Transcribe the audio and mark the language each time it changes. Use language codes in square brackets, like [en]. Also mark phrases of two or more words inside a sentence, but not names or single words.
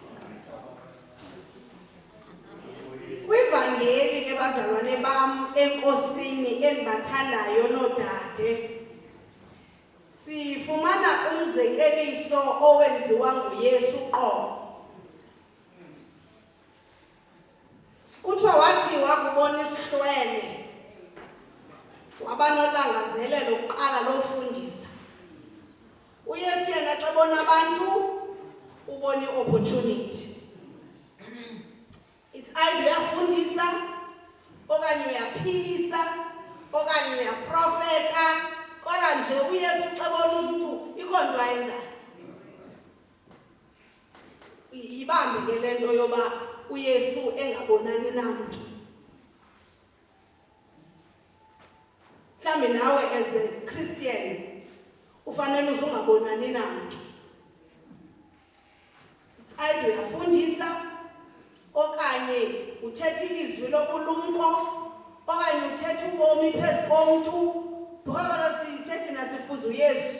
[xh] Kwivangeli ke bazalwane bam enkosini endibathandayo nodade sifumana umzekeliso owenziwa nguYesu qho. Kuthiwa wathi wakubona isihlwele wabanolangazelelo lokuqala lofundisa. uYesu yena xa bona abantu ubona i-opportunity. [en] It's either [xh] uyafundisa okanye uyaphilisa okanye uyaprofeta, kodwa nje uYesu xa bona umuntu ikhona into ayenzayo. Ibambe ke le nto yoba uYesu engabonani namuntu. Mhlawumbi nawe [en] as a Christian [xh] ufanele uzungabonani namuntu. [en] It's either [xh] uyafundisa okanye uthetha ilizwi lobulumko okanye uthetha ubomi phezu komntu. Ngoba sithethe nasifuza uYesu.